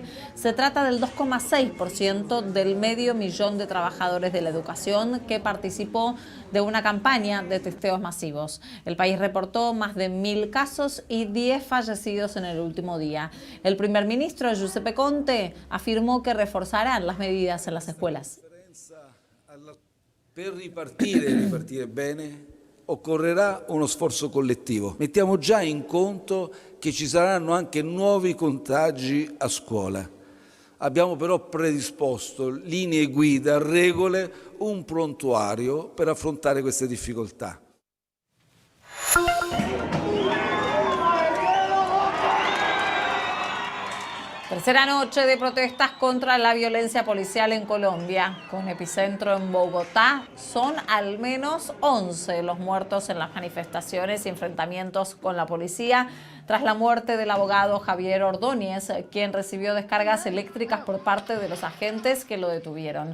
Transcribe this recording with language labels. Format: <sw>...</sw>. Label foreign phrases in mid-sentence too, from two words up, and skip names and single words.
<es>Se trata del 2,6% del 500.000 de trabajadores de la educación que participó de una campaña de testeos masivos. El país reportó más de 1.000 casos y 10 fallecidos en el último día. El primer ministro Giuseppe Conte afirmó que reforzarán las medidas en las escuelas.</es> <it>Per ripartire bene, occorrerà uno sforzo collettivo. Mettiamo già in conto che ci saranno anche nuovi contagi a scuola. Abbiamo però predisposto linee guida, regole, un prontuario per affrontare queste difficoltà.</it> <es>Tercera noche de protestas contra la violencia policial en Colombia, con epicentro en Bogotá. Son al menos 11 los muertos en las manifestaciones y enfrentamientos con la policía tras la muerte del abogado Javier Ordóñez, quien recibió descargas eléctricas por parte de los agentes que lo detuvieron.</es>